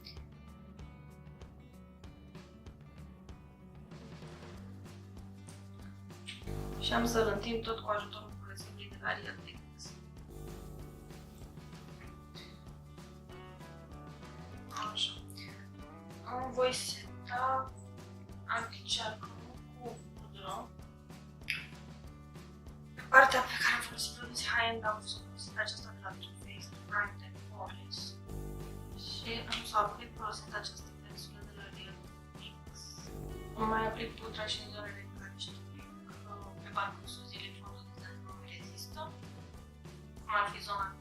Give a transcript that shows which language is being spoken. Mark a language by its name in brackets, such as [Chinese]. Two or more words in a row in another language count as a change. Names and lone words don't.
[Romanian] Și am să-l întind tot cu ajutorul burețelului de la Real Techniques. Așa. Îmi voi seta anticearcă cu pudră. Partea pe care am folosit produse high-end am folosit aceasta de la Too Faced Prime and Polish și am să aplic folosind această pensulă de la Real Techniques. Îmi mai aplic pudra și în zonele în care știu că pe parcursul zilei fondul de tint nu mi rezistă, cum ar fi zona T.